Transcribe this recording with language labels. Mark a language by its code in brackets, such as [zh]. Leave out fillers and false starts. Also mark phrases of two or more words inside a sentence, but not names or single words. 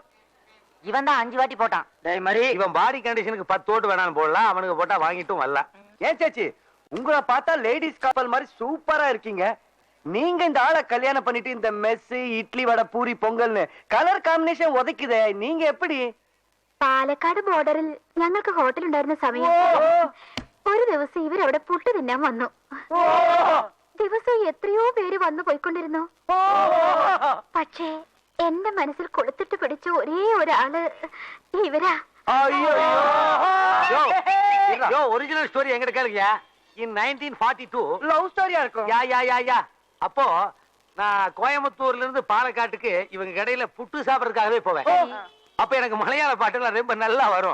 [ta] இவன் தான் 5 வாட்டி போட்டான். டேய் மாதிரி, இவன் பாடி கண்டிஷனுக்கு 10 ஓட்டு வேணாலும் போடலாம். அவனுக்கு போட்டா வாங்கிட்டும் வரலாம். ஏன் சேச்சி, உங்களை பார்த்தா லேடிஸ் கப்பல் மாதிரி சூப்பரா இருக்கீங்க. நீங்க இந்த ஆளை கல்யாணம் பண்ணிட்டு இந்த மெஸ், இட்லி, வடை, பூரி, பொங்கல்னு [en] colour combination [ta] உதைக்குதே, நீங்க எப்படி? [ml] പാലക്കാട് ബോർഡറിൽ ഞങ്ങൾക്ക് ഹോട്ടൽ ഉണ്ടായിരുന്ന സമയം ഒരു ദിവസം ഇവരവിടെ പുട്ട് തിന്നാൻ വന്നു. ദിവസവും എത്രയോ പേര് വന്നു പോയിക്കൊണ്ടിരുന്നു. പക്ഷേ എന്റെ മനസ്സിൽ കൊളുത്തിട്ട് പിടിച്ച ഒരേ ഒരാള് ഇവരാ. [en] original story [ta] எங்கிட்ட கேளுங்க. [en] in 1942 [ta] லவ் ஸ்டோரியா இருக்கும். யா அப்போ நான் கோயம்புத்தூர்ல இருந்து பாலக்காட்டுக்கு இவங்க கடையில புட்டு சாப்பிடறதுக்காகவே போவேன். அப்ப எனக்கு மலையாள பாட்டுலாம் ரொம்ப நல்லா வரும்.